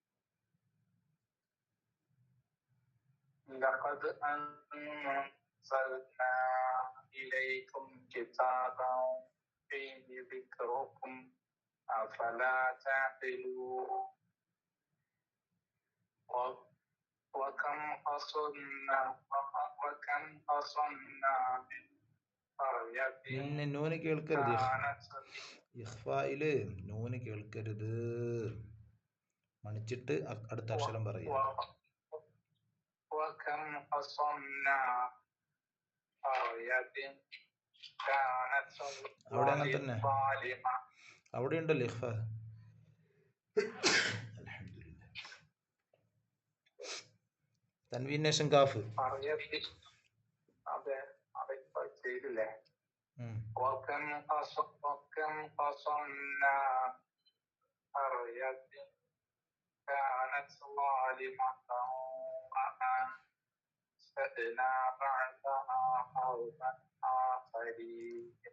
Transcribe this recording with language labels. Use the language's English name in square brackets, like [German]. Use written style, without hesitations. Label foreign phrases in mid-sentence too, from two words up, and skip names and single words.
[Arabic] لقد أنزلنا إليكم كتابا فيه ذكركم أفلا تعقلون. وكم قصرنا من قرية [Malayalam] നൂന് കേൾക്കരുത്, ഇഖ്ഫായില് നൂന് കേൾക്കരുത്. മണിച്ചിട്ട് അടുത്ത അക്ഷരം പറയുക. [Arabic] وكم قصمنا قرية كانت [Malayalam] അവിടെ അങ്ങനെ തന്നെ [Arabic] ظالمة. [Malayalam] അവിടെ ഉണ്ടല്ലോ ഇഖ്ഫ. അൽഹംദുലില്ലാ. തൻവീൻ ശേഷം കാഫ്. അതെ അതിപ്പോ ചെയ്തില്ലേ. [Arabic] وكم قصمنا قرية كانت ظالمة وأنشأنا بعدها قوما آخرين